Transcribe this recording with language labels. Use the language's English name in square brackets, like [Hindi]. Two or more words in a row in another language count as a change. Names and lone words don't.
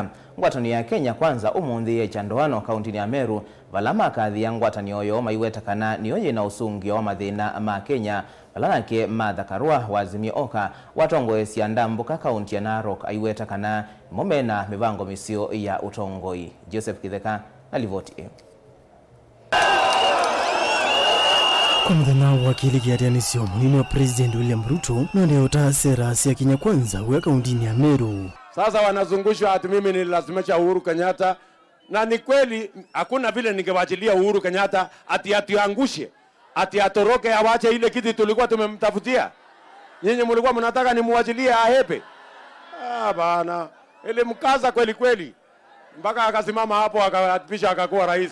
[Kamba] Ngwatani ya Kenya kwanza umundi ya chandoano kaunti ya Meru valama kadhi ya ngwatani oyo maiweta kana niyoye na usungio wa mathina ma Kenya valanake madhakarua wazimio oka watongoesi ya ndambuka kaunti ya Narok aiweta kana momena mivango misio ya utongoi. Joseph Kitheka na livoti. Kwa mthana wakili kiatianisio munini wa President William Ruto nondeota sera ya Kenya kwanza wa kaunti ya Meru. [Swahili] Sasa wanazungushwa ati mimi nililazimisha Uhuru Kenyatta, na ni kweli hakuna vile ningewachilia Uhuru Kenyatta ati atiangushe, ati atoroke awache ile kiti tulikuwa tumemtafutia. Nyinyi mlikuwa mnataka nimuachilie ahepe? Bana, ile mkaza kweli kweli mpaka akasimama hapo akapisha akakuwa rais.